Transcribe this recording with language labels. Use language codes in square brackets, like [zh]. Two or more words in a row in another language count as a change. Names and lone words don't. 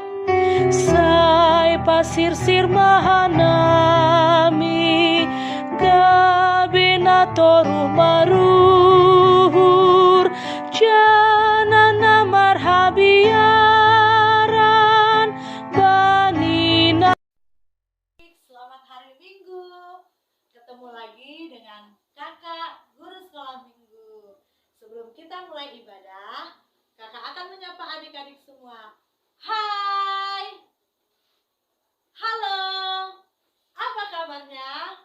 [bts] Sai pasir sir mahanami, gabena toru maruhur, janana marhabiaran banina. [id] Selamat hari Minggu. Ketemu lagi dengan kakak guru sekolah minggu. Sebelum kita mulai ibadah, kakak akan menyapa adik-adik semua. Hai, halo, apa kabarnya?